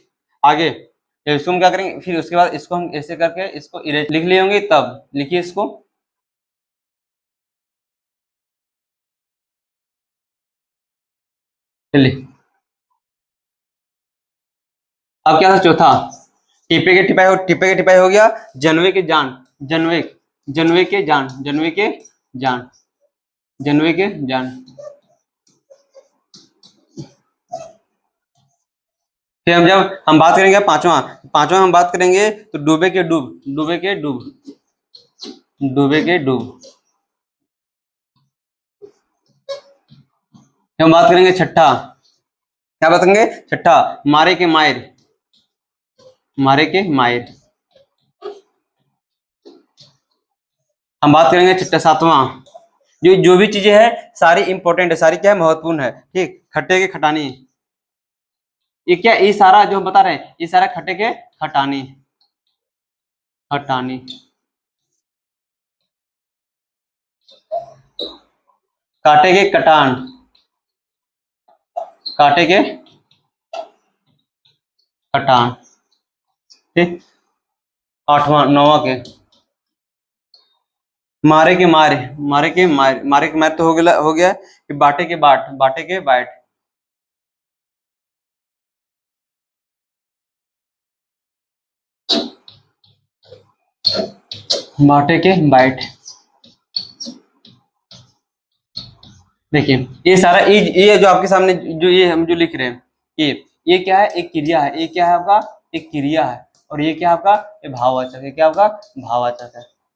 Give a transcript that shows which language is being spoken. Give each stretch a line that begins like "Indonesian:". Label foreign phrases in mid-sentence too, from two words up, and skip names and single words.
Hindi: आगे जब इसको हम क्या करेंगे, फिर उसके बाद इसको हम ऐसे करके इसको इरेज लिख लिए होंगे, तब लिखिए इसको, चलिए। अब क्या था चौथा, टिपे के टिपाई हो गया, जनवे के जान, जनवे, जनवे के जान, जनवे के जान, जनवे के जान। फिर हम जब हम बात करेंगे पांचवा, हम बात करेंगे तो डूबे के डूब, डूबे के डूब, डूबे के डूब। फिर हम बात करेंगे छठा, क्या बात करेंगे, छठा, मारे के मायर, मारे के मायर। हम बात करेंगे छठा, सातवां, जो भी चीजें है सारी इंपॉर्टेंट है, सारी क्या है, महत्वपूर्ण है, ठीक। खट्टे के खटानी, ये क्या, ये सारा जो हम बता रहे हैं ये सारा खट्टे के खटानी, खटानी। काटे के कटान, काटे के कटान, ठीक। आठवां नौवां के मारे के मारे, मारे के मारे, मारे के मारे तो हो गया कि बाटे के बाट, बाटे के बाट, बाटे के बाइट। देखिए ये सारा ये जो आपके सामने जो ये हम जो लिख रहे हैं, ये क्या है, एक क्रिया है, ये क्या है आपका, एक क्रिया है, और ये क्या आपका, ये भाववाचक है, क्या आपका भाववाचक है।